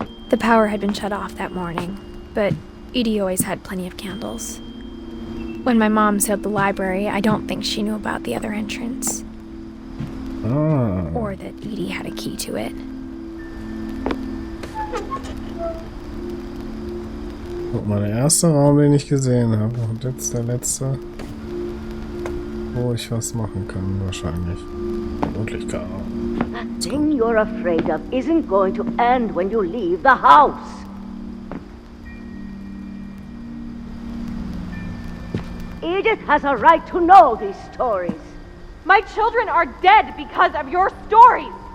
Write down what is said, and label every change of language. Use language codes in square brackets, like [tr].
[en] The power had been shut off that morning, but Edie always had plenty of candles. When my mom sealed the library, I don't think she knew about the other entrance. Ah. Or that Edie had a key to it. [de] Guck mal, der erste Raum, den ich gesehen habe. Und jetzt der letzte, wo ich was machen kann, wahrscheinlich. Vermutlich gar nicht. [en] That thing you're afraid of isn't going to end when you leave the house. Edith has a right to know these stories. My children are dead because of your stories!